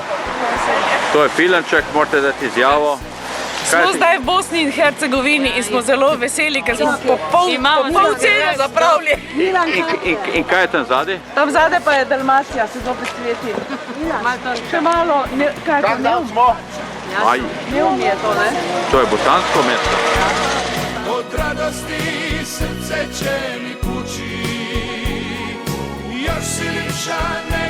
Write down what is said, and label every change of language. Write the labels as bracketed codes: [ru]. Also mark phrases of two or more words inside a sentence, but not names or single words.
[sl] To je Pilanček, morate dati izjavo. Smo zdaj v Bosni in Hercegovini in smo zelo veseli, ker smo po pol cene zapravili. In kaj je tam zadaj? Tam zadaj pa je Dalmacija, se zopet sveti. Še malo, kaj je to Neum? Neum je to, ne? To je bosansko mesto. [hr] Od radosti srce će mi kući, još si lišan